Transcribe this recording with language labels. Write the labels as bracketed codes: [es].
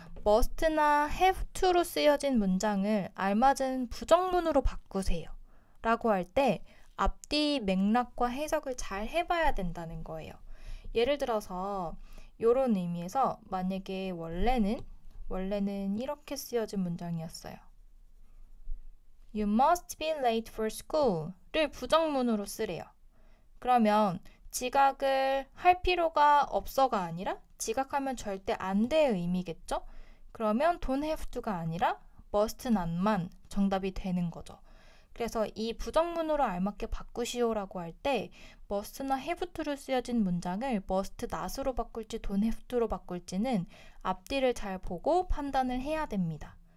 [ko] must나 have to로 쓰여진 문장을 알맞은 부정문으로 바꾸세요 라고 할 때 앞뒤 맥락과 해석을 잘 해봐야 된다는 거예요. 예를 들어서 이런 의미에서 만약에 원래는 이렇게 쓰여진 문장이었어요. [en] You must be late for school를 [ko] 부정문으로 쓰래요. 그러면 지각을 할 필요가 없어가 아니라 지각하면 절대 안 돼의 의미겠죠? 그러면 don't have to가 아니라 must not만 정답이 되는 거죠. 그래서 이 부정문으로 알맞게 바꾸시오라고 할 때 must나 have to로 쓰여진 문장을 must not으로 바꿀지 don't have to로 바꿀지는 앞뒤를 잘 보고 판단을 해야 됩니다.